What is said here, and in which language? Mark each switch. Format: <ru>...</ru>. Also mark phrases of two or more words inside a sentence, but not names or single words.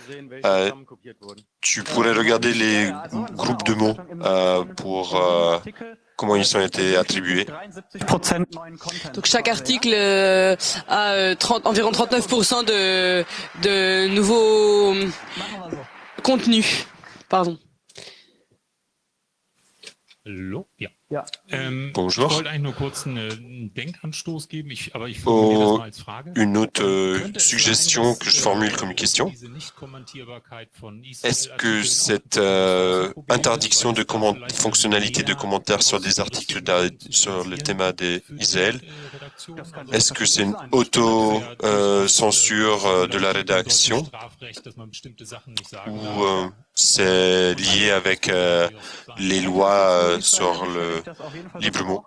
<fr>Tu pourrais regarder les groupes de mots pour comment ils ont été attribués. Donc chaque article a environ 39% de nouveaux contenus. Pardon.</fr> <de>Hallo? Ja.</de> <fr>Bonjour.</fr> <de>Ich wollte eigentlich nur kurz einen Denkanstoß geben, aber ich formuliere das mal als Frage.</de> <fr>Une autre suggestion que je formule comme question. Est-ce que cette interdiction de fonctionnalité de commentaires sur des articles sur le thème d'Israël, est-ce que c'est une auto-censure de la rédaction ou c'est lié avec les lois sur le libre mot?</fr>